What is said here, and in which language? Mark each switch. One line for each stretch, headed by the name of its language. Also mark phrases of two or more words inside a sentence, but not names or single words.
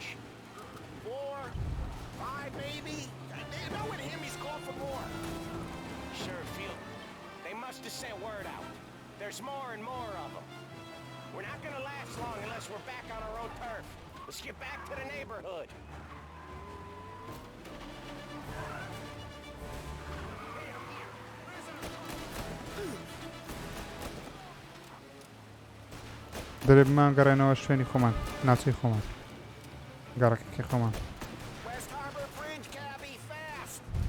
English: 4, 5 maybe? You know with him he's called for more. Sure, Field. They must have sent word out. There's more and more of them. We're not gonna last long unless we're back on our own turf. Let's get back to the neighborhood.
Central Kurdish: دەرێ بمان گەڕێنەوە شوێنی خۆمان ناوچەی خۆمان گەڕەکەی خۆمان.
English: West Harbor Bridge, cabby, fast!